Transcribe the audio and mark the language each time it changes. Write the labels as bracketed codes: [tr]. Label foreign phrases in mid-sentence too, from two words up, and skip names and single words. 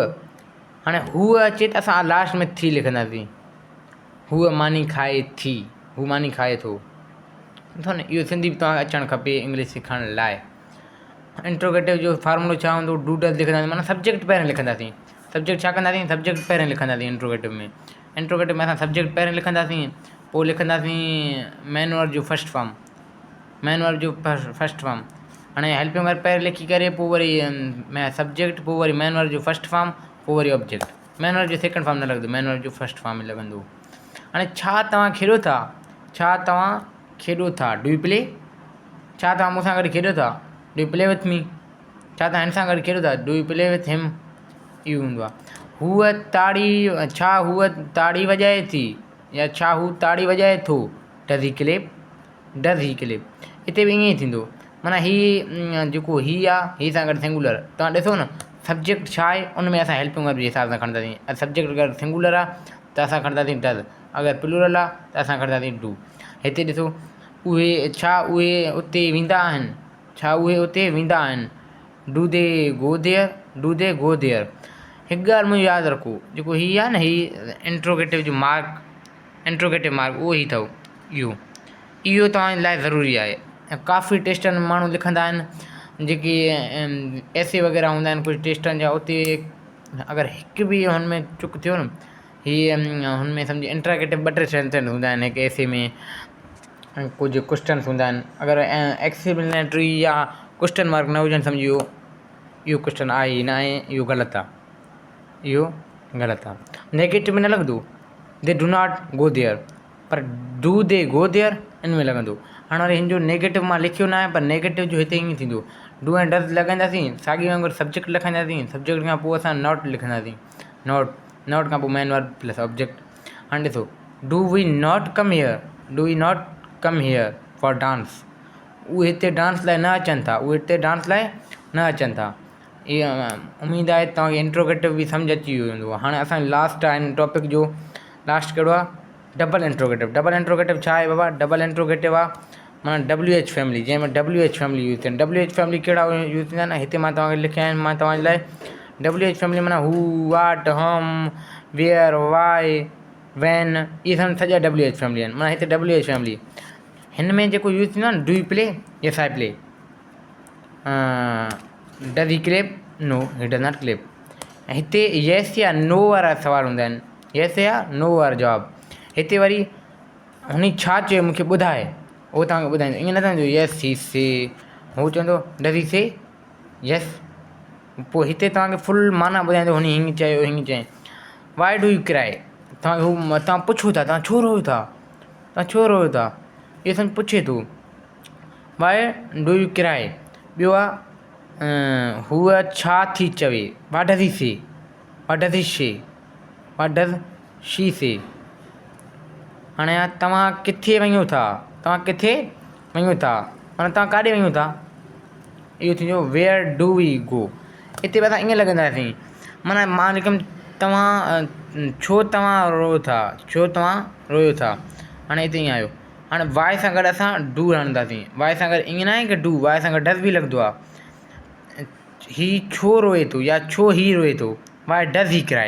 [sd] हाणे हूअ अचे त असां लास्ट में थी लिखंदासीं, हूअ मानी खाए थी, हू मानी खाए थो। ॾिसो न, इहो सिंधी बि तव्हांखे अचणु खपे इंग्लिश सिखण लाइ। इंट्रोगेटिव जो फार्मूलो छा हूंदो, [en] do does [sd] लिखंदासीं, माना सब्जेक्ट पहिरियों लिखंदासीं। सब्जेक्ट छा कंदासीं, सब्जेक्ट पहिरियों लिखंदासीं इंट्रोगेटिव में। इंट्रोगेटिव में असां सब्जेक्ट पहिरियों लिखंदासीं, पोइ लिखंदासीं [en] main word [sd] जो [en] first form, main word [sd] जो [en] first form. [sd] हाणे [en] helping verb [sd] पहिरियों लिखी करे पोइ वरी सब्जेक्ट, पोइ वरी [en] main word [sd] जो [en] first form, [sd] पोइ वरी ऑब्जेक्ट। [en] main word [sd] जो [en] second form [sd] न लॻंदो, [en] main word [sd] जो [en] first form [sd] में लॻंदो। हाणे छा तव्हां खेॾो था, छा तव्हां खेॾो था, [en] do you play, [sd] छा तव्हां मूंसां गॾु खेॾो था, [en] do you play with me, [sd] छा तव्हां हिन सां गॾु खेॾो था, [en] do you play with him. [sd] इहो हूंदो आहे। हूअ ताड़ी, छा हूअ ताड़ी वॼाए थी, या छा हू ताड़ी वॼाए थो, [en] does he clap, does he clap. [sd] हिते बि ईअं ई थींदो, माना हीअ जेको ही आहे, ही सां गॾु सिंगुलर। तव्हां ॾिसो न, सब्जेक्ट छा आहे, उन में असां [en] helping verb [sd] जे हिसाब सां खणंदासीं। सब्जेक्ट अगरि सिंगुलर आहे त असां खणंदासीं डज़, अगरि प्लूरल आहे त असां खणंदासीं डू। हिते ॾिसो, उहे उते वेंदा आहिनि, छा उहे उते वेंदा आहिनि, [en] do they go there, do they go there. [sd] हिकु ॻाल्हि मुंहिंजो यादि रखो, जेको हीअ आहे न, हीअ इंट्रोगेटिव जो मार्क, [en] interrogative mark [sd] उहो ई अथव। इहो तव्हांजे लाइ ज़रूरी आहे। काफ़ी टेस्टनि में माण्हू लिखंदा आहिनि, जेके एसे वग़ैरह हूंदा आहिनि कुझु टेस्टनि जा, उते अगरि हिकु बि हुनमें चुक थियो न, हीअ हुनमें सम्झि [en] interrogative 2-3 sentences [sd] हूंदा आहिनि हिकु एसे में, कुझु क्वेश्चन्स हूंदा आहिनि। अगरि एक्सप्लेनेटरी या [en] question mark [sd] न हुजनि, सम्झियो इहो क्वेश्चन आहे ई न आहे, इहो ग़लति आहे, इहो ग़लति आहे। नेगेटिव में न लॻंदो, [en] they do not go there, पर do they go there [sd] इन में लॻंदो। हाणे वरी हिन जो नेगेटिव मां लिखियो न आहे, पर नेगेटिव जो हिते ईअं थींदो, डू ऐं डज़ लॻाईंदासीं, साॻी वांगुरु सब्जेक्ट लिखाईंदासीं, सब्जेक्ट खां पोइ असां नॉट लिखंदासीं, नॉट खां पोइ [en] main verb plus object. [sd] हाणे ॾिसो, [en] do we not come here, do we not come here for dance. [sd] उहे हिते डांस लाइ न अचनि था, उहे हिते डांस लाइ न अचनि था। इहा उमेदु आहे तव्हांखे इंट्रोगेटिव बि सम्झ अची वियो हूंदो। हाणे असांजो लास्ट आहे हिन टॉपिक जो, लास्ट कहिड़ो आहे, [en] double interrogative. double interrogative [sd] छा आहे बाबा, [en] double interrogative [sd] आहे माना [en] WH family, [sd] जंहिंमें [en] WH family [sd] यूज़ थियनि। [en] WH family [sd] कहिड़ा यूज़ थींदा आहिनि, हिते मां तव्हांखे लिखिया आहिनि, मां तव्हांजे लाइ। [en] WH family [sd] माना [en] who, what, whom, where, why, when, [sd] इहे सभु सॼा [en] WH family [sd] आहिनि। माना हिते [en] WH family, [sd] हिन में जेको यूज़ थींदो आहे न, [en] do you play, yes I play, does he clap, no he does not clap. [sd] हिते येस या नो वारा सवाल हूंदा आहिनि, येस या नो वारा जवाब। हिते वरी हुन छा चयो मूंखे ॿुधाए, उहो तव्हांखे ॿुधाईंदो। ईअं न चवंदो [en] yes he say, [sd] हू चवंदो [en] does he say yes, [sd] पोइ हिते तव्हांखे फुल माना ॿुधाईंदो, हुन हीअं चयो, हीअं चयईं। [en] why do you cry, [sd] तव्हां पुछो था, तव्हां छो रोयो था, तव्हां छो रोयो था, इहो सम्झ पुछे थो। [en] why do you cry. [sd] ॿियो आहे, हूअ छा थी चवे, [en] what does he say, what does he say, what does she say. [sd] हाणे तव्हां किथे वञो था, तव्हां किथे वञो था, माना तव्हां काॾे वञो था, इहो थींदो [en] where do we go. [sd] हिते बि असां ईअं लॻंदासीं, माना मां लिखियुमि छो तव्हां रोयो था, छो तव्हां रोयो था। हाणे हिते ईअं आयो। हाणे वाए सां गॾु असां डू आणींदासीं। वाए सां गॾु ईअं न आहे की डू, वाए सां गॾु डज़ बि लॻंदो आहे। ही छो रोए थो या छो ही रोए थो, [en] why does he cry.